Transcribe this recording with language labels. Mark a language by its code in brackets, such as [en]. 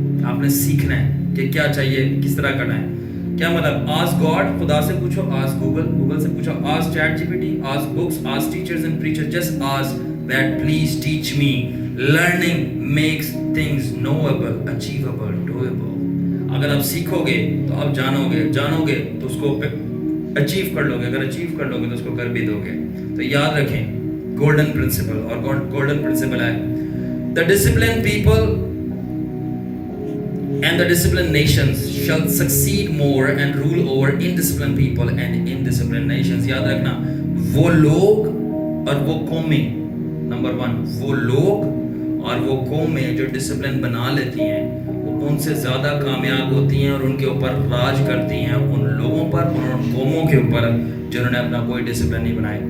[hi] आपने सीखना है कि क्या चाहिए, किस तरह करना है। क्या मतलब, [en] ask God, [hi] खुदा से पूछो, [en] ask Google [hi] से पूछो, [en] Ask chat GPT, ask books, ask teachers and preachers, just ask that please teach me. Learning makes things knowable, achievable, doable. [hi] अगर आप सीखोगे तो आप जानोगे तो उसको अचीव कर लोगे, अगर अचीव कर लोगे तो उसको कर भी दोगे। तो याद रखें गोल्डन प्रिंसिपल, और गोल्डन प्रिंसिपल है [en] The discipline people and the disciplined nations shall succeed more and rule over indisciplined people and indisciplined nations। [hi] याद रखना, वो लोग और वो कौमें, नंबर 1 वो लोग और वो कौमें जो डिसिप्लिन बना लेती हैं वो ان سے زیادہ کامیاب ہوتی ہیں اور ان کے اوپر راج کرتی ہیں ان لوگوں پر اور ان قوموں کے اوپر جنہوں نے اپنا کوئی ڈسپلن نہیں بنایا.